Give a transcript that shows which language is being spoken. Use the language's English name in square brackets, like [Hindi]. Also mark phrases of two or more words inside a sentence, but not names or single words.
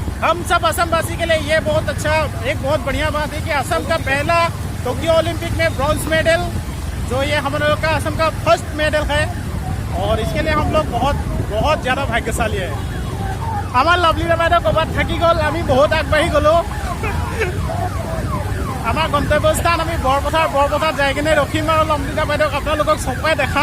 [Hindi] हम सब असम वासी के लिए ये बहुत अच्छा, एक बहुत बढ़िया बात है कि असम का पहला टोक्यो ओलंपिक में [English] bronze medal, [Hindi] जो ये हम लोग का असम का [English] first medal [Hindi] है, और इसके लिए हम लोग बहुत बहुत ज़्यादा भाग्यशाली है। [Assamese] আমার লভলিনা বাইদেউ ক'ৰবাত থাকি গ'ল, আমি বহুত আগবাঢ়ি গ'লোঁ। আমাৰ গন্তব্যস্থান আমি বৰপথাৰ যাই কিনে ৰখিম আৰু লভলিনা বাইদেউক আপোনালোকক চপাই দেখাম।